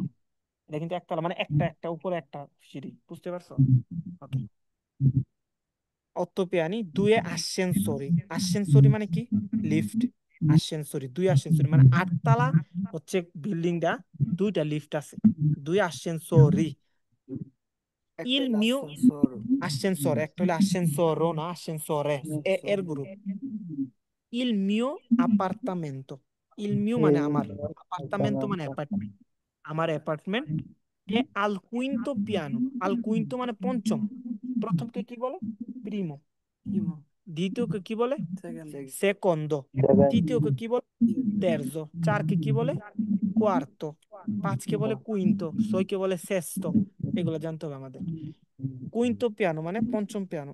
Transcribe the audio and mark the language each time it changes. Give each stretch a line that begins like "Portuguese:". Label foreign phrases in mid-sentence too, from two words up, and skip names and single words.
Bangla: এটা কিন্তু 1 তলা মানে একটা একটা উপরে একটা সিঁড়ি, বুঝতে পারছো?
Italian: ওকে। otto piani 2 ascensori.
Bangla: আসেনসরি মানে কি? লিফট। আসেনসরি 2 আসেনসরি মানে 8 তলা হচ্ছে বিল্ডিংটা, 2টা লিফট আছে।
Italian: 2 আসেনসরি। Il mio ascensore,
Bangla: একটা হলো ascensoro না ascensore, এর গ্রুপ।
Italian: Il mio appartamento, il mio
Bangla: মানে আমার, appartamento মানে অ্যাপার্টমেন্ট, আমার অ্যাপার্টমেন্ট।
Italian: এ al quinto piano, al quinto
Bangla: মানে পঞ্চম। প্রথমকে কি বলে? প্রিমো। দ্বিতীয়কে কি বলে? সেকন্ডো। তৃতীয়কে কি বলে? তেরজো। 4কে কি বলে? কোয়ার্তো। 5কে বলে কুইন্তো। 6কে বলে সেস্তো। এগুলো জানতে হবে আমাদের।
Italian: quinto piano
Bangla: মানে পঞ্চম পিয়ানো।